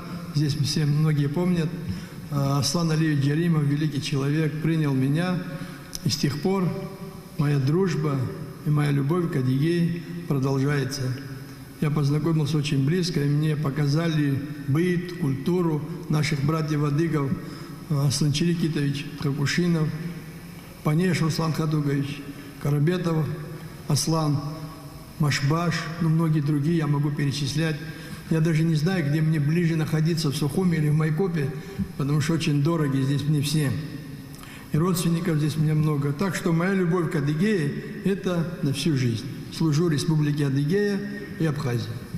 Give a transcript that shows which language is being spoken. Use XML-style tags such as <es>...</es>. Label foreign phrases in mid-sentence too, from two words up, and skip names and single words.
<ru>Здесь все многие помнят. Аслан Алиевич Джаримов, великий человек, принял меня. И с тех пор моя дружба и моя любовь к Адыгее продолжается. Я познакомился очень близко, и мне показали быт, культуру наших братьев-адыгов. Аслан Чирикитович Хакушинов, Панеш Руслан Хадугович, Карабетов Аслан, Машбаш, многие другие я могу перечислять. Я даже не знаю, где мне ближе находиться, в Сухуми или в Майкопе, потому что очень дороги здесь мне все. И родственников здесь мне много. Так что моя любовь к Адыгее – это на всю жизнь. Служу Республике Адыгея и Абхазии.</ru>